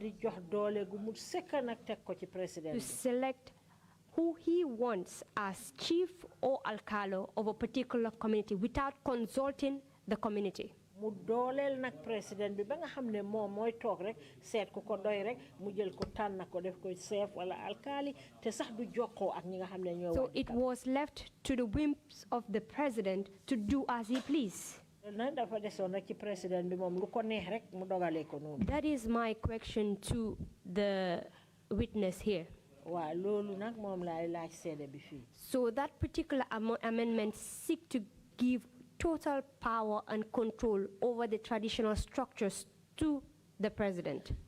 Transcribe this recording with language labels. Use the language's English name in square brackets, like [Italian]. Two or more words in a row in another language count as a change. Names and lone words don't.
[English] to select who he wants as chief or alcalo of a particular community without consulting the community. [Wolof] Mu dooleel nak président bi ba nga xam ne moom mooy toog rek seet ku ko doy rek mu jël ko tànn ko def ko chef wala alkali te sax du jokkoo ak ñi nga xam ne ñoo. [English] So it was left to the whims of the president to do as he pleased. That is my question to the witness here. So that particular amendment seeks to give total power and control over the traditional structures to the president.